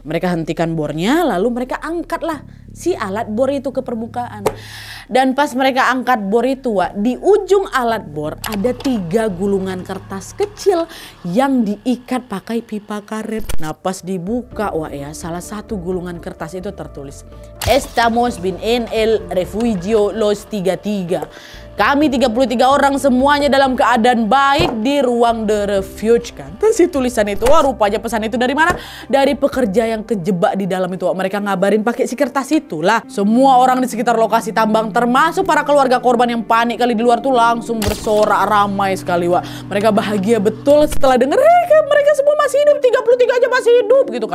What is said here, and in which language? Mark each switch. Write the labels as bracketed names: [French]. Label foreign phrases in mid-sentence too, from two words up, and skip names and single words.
[Indonesian] Mereka hentikan bornya lalu mereka angkatlah si alat bor itu ke permukaan. Dan pas mereka angkat bor itu, di ujung alat bor ada 3 gulungan kertas kecil yang diikat pakai pipa karet. Nah, pas dibuka, salah satu gulungan kertas itu tertulis, [Spanish] "Estamos bien en el refugio Los 33. [Indonesian] Kami 33 orang semuanya dalam keadaan baik di ruang The Refuge," kan. Terus si tulisan itu, rupanya pesan itu dari mana? Dari pekerja yang kejebak di dalam itu. Mereka ngabarin pakai si kertas itulah. Semua orang di sekitar lokasi tambang, termasuk para keluarga korban yang panik kali di luar tuh langsung bersorak ramai sekali, Mereka bahagia betul setelah denger mereka semua masih hidup, 33 aja masih hidup gitu kan.